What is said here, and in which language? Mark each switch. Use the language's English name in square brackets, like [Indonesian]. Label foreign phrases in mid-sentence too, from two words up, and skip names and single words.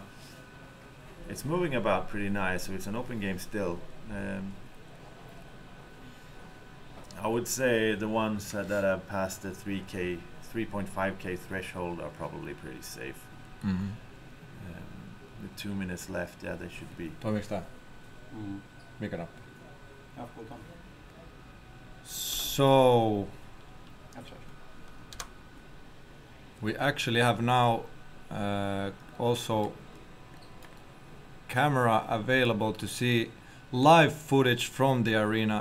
[English] It's moving about pretty nice, so it's an open game still. I would say the ones that have passed the 3.5k threshold are probably pretty safe. With 2 minutes left, yeah, they should be. [Finnish] Toimiks tää? Mikä nappi? [English] So we actually have now also camera available to see live footage from the arena.